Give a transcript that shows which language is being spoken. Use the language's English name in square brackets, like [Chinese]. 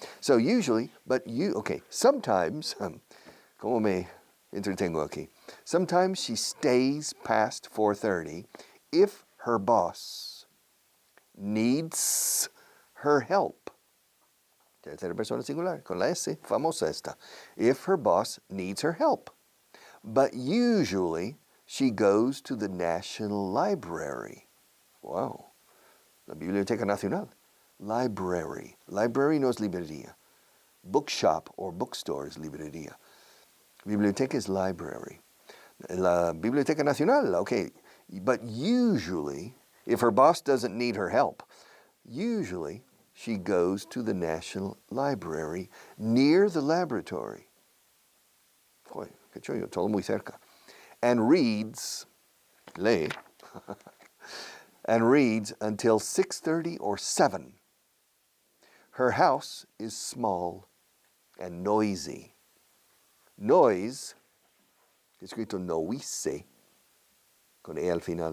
[English] So usually, sometimes, [Spanish] ¿cómo me entretengo aquí? [English] Sometimes she stays past 4:30 if her boss needs her help. [Spanish] Tercera persona singular, con la S, famosa esta. [English] If her boss needs her help. But usually, she goes to the National Library. [Spanish] Wow. La Biblioteca Nacional. Library. Library no es librería. Bookshop or bookstore es librería. Biblioteca es library. La Biblioteca Nacional, okay. [English] But usually, if her boss doesn't need her help, usually she goes to the National Library near the laboratory. [Spanish] Joder, qué chollo, todo muy cerca. [English] And reads, lee, and reads until 6:30 or 7. Her house is small and noisy. [Spanish] Noise, escrito noise, con E al final.